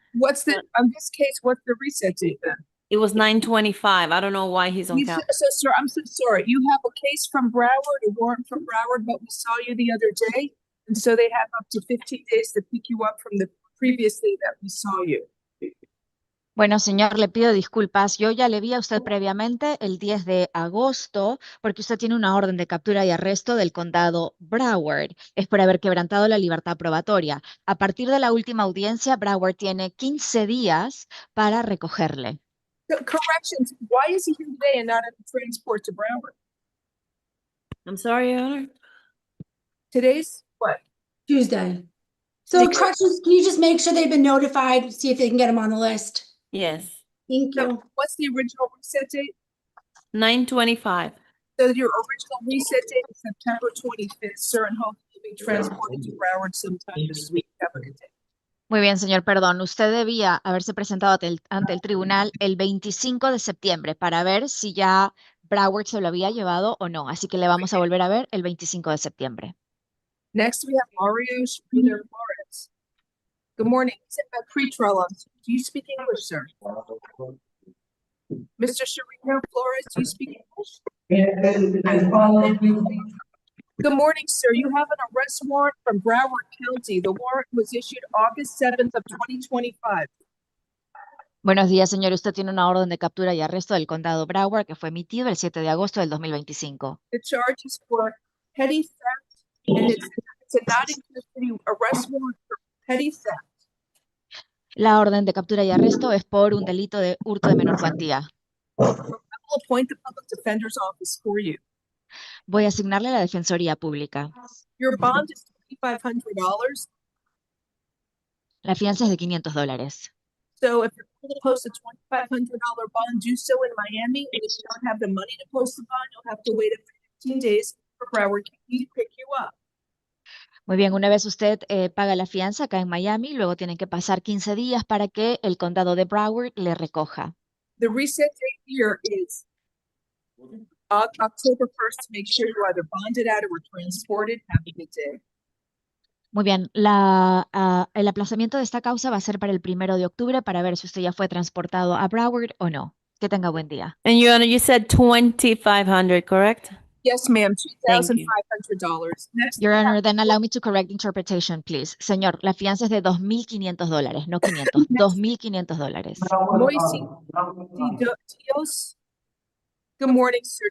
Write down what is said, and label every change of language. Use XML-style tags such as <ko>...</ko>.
<en>What's the, on this case, what's the reset date then? It was 9:25. I don't know why he's on calendar. So, sir, I'm so sorry. You have a case from Broward, a warrant from Broward, but we saw you the other day. And so they have up to 15 days to pick you up from the previous day that we saw you.</en> <es>Bueno, señor, le pido disculpas. Yo ya le vi a usted previamente el 10 de agosto porque usted tiene una orden de captura y arresto del condado Broward. Es por haber quebrantado la libertad probatoria. A partir de la última audiencia, Broward tiene 15 días para recogerle.</es> <en>So, corrections, why is he here today and not at the transport to Broward? I'm sorry, Your Honor. Today's what? Tuesday. So corrections, can you just make sure they've been notified, see if they can get them on the list? Yes, Thank So you. what's the original reset date? 9/25. So your original reset date is September 25th, sir, and hopefully you'll be transported to Broward sometime this week. Have a good day.</en> <es>Muy bien, señor, perdón. Usted debía haberse presentado ante el tribunal el 25 de septiembre para ver si ya Broward se lo había llevado o no. Así que le vamos a volver a ver el 25 de septiembre.</es> <en>Next, we have Mario Schreeder Flores. Good morning. He's at pretrial. Do you speak English, sir? Mr. Schreeder Flores, do you speak English? Good morning, sir. You have an arrest warrant from Broward County. The warrant was issued August 7th of 2025.</en> <es>Buenos días, señor. Usted tiene una orden de captura y arresto del condado Broward que fue emitido el 7 de agosto del 2025.</es> <en>The charge is for petty theft, and it's a not in custody arrest warrant for petty theft.</en> <es>La orden de captura y arresto es por un delito de hurto de menor cuantía.</es> <en>I will appoint the public defender's office for you.</en> <es>Voy a asignarle a la Defensoría Pública.</es> <en>Your bond is $2,500.</en> <es>La fianza es de $500.</es> <en>So if you're able to post a $2,500 bond, do so in Miami. And if you don't have the money to post the bond, you'll have to wait up to 15 days for Broward County to pick you up.</en> <es>Muy bien, una vez usted paga la fianza acá en Miami, luego tienen que pasar 15 días para que el condado de Broward le recoja.</es> <en>The reset date here is October 1st to make sure you're either bonded out or were transported. Have a good day.</en> <es>Muy bien, el aplazamiento de esta causa va a ser para el 1 de octubre para ver si usted ya fue transportado a Broward o no. Que tenga buen día.</es> <en>And Your Honor, you said 2,500, correct? Yes, ma'am, Thank you. $2,500. Next, Your Honor, then allow me to correct interpretation, please.</en> <es>Señor, la fianza es de $2,500, no 500, $2,500.</es> <en>Moisey Dios. Good morning, sir.</en>